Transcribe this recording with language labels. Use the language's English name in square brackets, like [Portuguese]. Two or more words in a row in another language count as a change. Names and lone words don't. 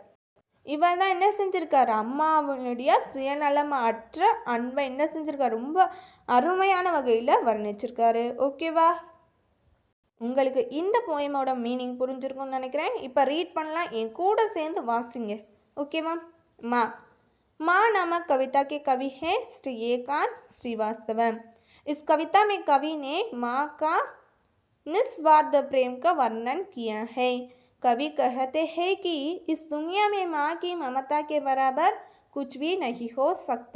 [Tamil] இவர் தான் என்ன செஞ்சுருக்காரு, அம்மாவினுடைய சுயநலமற்ற அன்பை என்ன செஞ்சுருக்காரு, ரொம்ப அருமையான வகையில் வர்ணிச்சிருக்காரு. ஓகேவா. உங்களுக்கு இந்த [English] poem meaning [Tamil] புரிஞ்சிருக்கும்னு நினைக்கிறேன். இப்போ ரீட் பண்ணலாம், என் கூட சேர்ந்து வாசிங்க. ஓகேவா. [Hindi] மா माँ नामक कविता के कवि हैं श्री एकांत श्रीवास्तव. इस कविता में कवि ने माँ का निस्वार्थ प्रेम का वर्णन किया है. कवि कहते हैं कि इस दुनिया में माँ की ममता के बराबर कुछ भी नहीं हो सकता.